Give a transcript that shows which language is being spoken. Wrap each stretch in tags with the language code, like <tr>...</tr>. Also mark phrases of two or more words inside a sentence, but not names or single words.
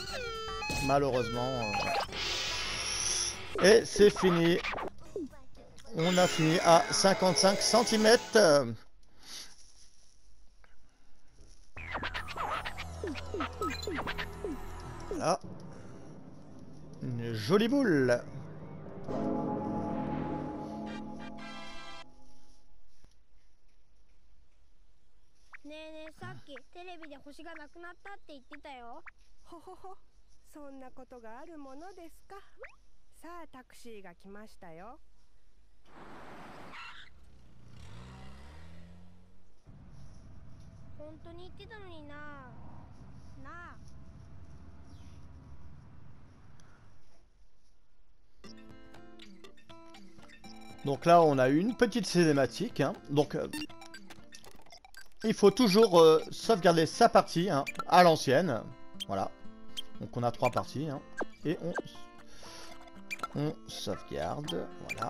<fr>Malheureusement. Et c'est fini. on a fini à 55 cm. Voilà. Une jolie boule.</fr> <ja>ねえねえ、さっきテレビで星がなくなったって言ってたよ。ほほほ、そんなことがあるものですか。さあタクシーが来ましたよ。本当に言ってたのにな。なあ。</ja> <fr>Donc là, on a une petite cinématique. Hein. Donc, il faut toujours sauvegarder sa partie hein, à l'ancienne. Voilà. Donc on a 3 parties. Hein. Et on sauvegarde. Voilà.</fr>